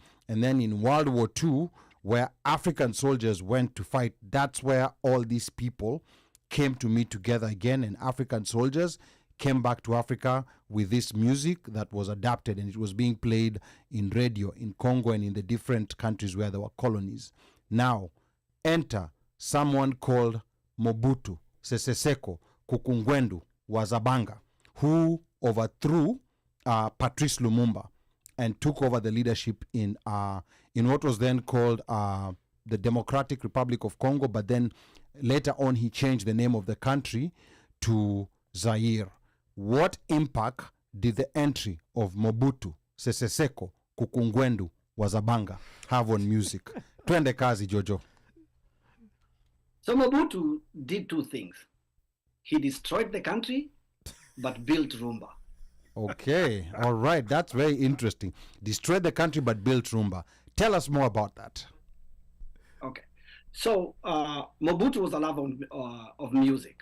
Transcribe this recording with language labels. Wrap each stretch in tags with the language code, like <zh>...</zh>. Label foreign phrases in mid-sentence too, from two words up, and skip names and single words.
<en>And then in World War II, where African soldiers went to fight, that's where all these people came to meet together again. And African soldiers came back to Africa with this music that was adapted, and it was being played in radio in Congo and in the different countries where there were colonies. Now, enter someone called Mobutu Sese Seko Kukungwendu Wazabanga, who overthrew Patrice Lumumba and took over the leadership in what was then called the Democratic Republic of Congo, but then later on he changed the name of the country to Zaire. What impact did the entry of Mobutu Sese Seko Kukungwendu Wazabanga have on music?</en> <sw>Twende kazi,</sw> <en>Jojo. So Mobutu did two things. He destroyed the country, but built Rumba. Okay, all right, that's very interesting. Destroyed the country but built Rumba. Tell us more about that. Okay, so Mobutu was a lover of music.</en>